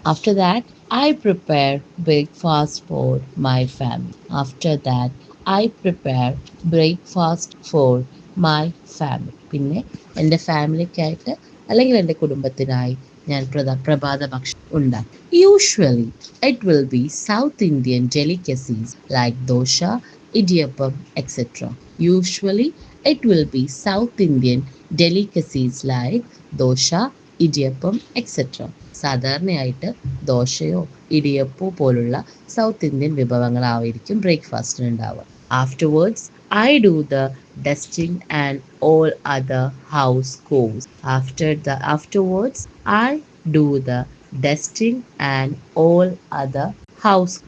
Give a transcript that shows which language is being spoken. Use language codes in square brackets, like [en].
[en] After that, I prepare breakfast for my family. After that, I prepare breakfast for my family. [ml] പിന്നെ എൻ്റെ ഫാമിലിക്കായിട്ട് അല്ലെങ്കിൽ എൻ്റെ കുടുംബത്തിനായി ഞാൻ പ്രഭാത ഭക്ഷണം ഉണ്ടാക്കും. [en] Usually, it will be South Indian delicacies like dosha, idiyappam, etc. Usually, it will be South Indian delicacies like dosha, idiyappam, etc. [ml] സാധാരണയായിട്ട് ദോശയോ ഇടിയപ്പോ പോലുള്ള സൗത്ത് ഇന്ത്യൻ വിഭവങ്ങളായിരിക്കും ബ്രേക്ക്ഫാസ്റ്റിന് ഉണ്ടാവുക. [en] Afterwards, I do the dusting and all other house chores. Afterwards, I do the dusting and all other house.